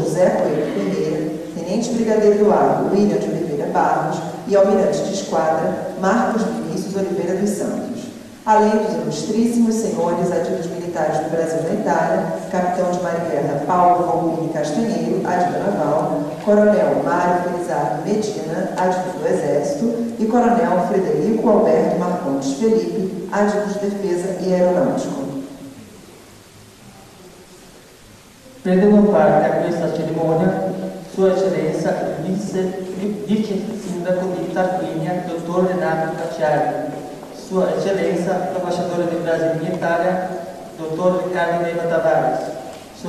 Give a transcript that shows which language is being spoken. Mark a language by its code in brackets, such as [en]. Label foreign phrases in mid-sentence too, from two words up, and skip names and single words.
[pt] José Coelho Ferreira, tenente brigadeiro do Ar William de Oliveira Barros e almirante de esquadra Marcos Vinícius Oliveira dos Santos, além dos ilustríssimos senhores ativos militares militares do Brasil na Itália, capitão de mar-guerra Paulo Volpini Castanheiro, adjunto naval, coronel Mário Felizardo Medina, adjunto do Exército, e coronel Frederico Alberto Marcondes Felipe, adjunto de Defesa e Aeronáutico. [it] Prendono parte a questa cerimonia Sua Eccellenza il Vice Sindaco di Tarquinia, Dottor Renato Cacciari, Sua Eccellenza l'Ambasciatore del Brasile in Italia, Dottor Riccardo Neiva Tavares, Sua